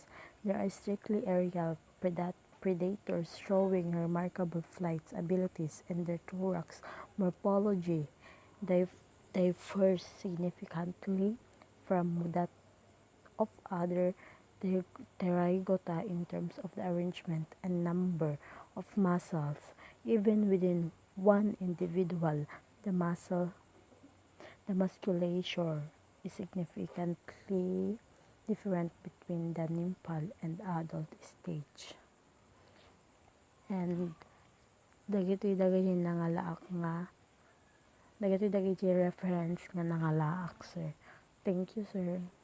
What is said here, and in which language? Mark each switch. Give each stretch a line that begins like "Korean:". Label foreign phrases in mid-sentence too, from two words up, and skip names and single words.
English: They are strictly aerial predators showing remarkable flight abilities, and their thorax morphology differs significantly from that of other pterygota in terms of the arrangement and number of muscles. Even within one individual, the musculature is significantly different between the nymphal and adult stage.
Iloko: And dagitoy nangalaak nga dagitoy reference nga nangalaak, sir.
English: Thank you, sir.